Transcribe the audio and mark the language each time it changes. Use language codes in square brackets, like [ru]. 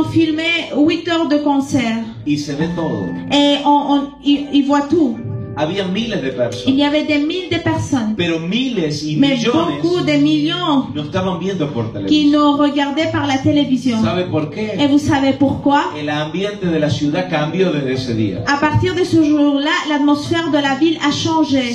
[fr] ont filmé 8 heures de concert. [es] y se ve todo. [fr] Et ils voient tout. [es] Había miles de [fr] Il [es] personas, [fr] y avait des milliers de personnes, [es] pero miles y [fr] mais [es] millones [fr] beaucoup de millions [es] no estaban viendo por [fr] qui [es] televisión. [fr] nous regardaient par la télévision. [es] ¿Sabe por [fr] Et [es] qué? [fr] vous savez pourquoi? [es] El ambiente de la ciudad cambió desde ese día. [fr] À partir de ce jour-là, l'atmosphère de la ville a changé.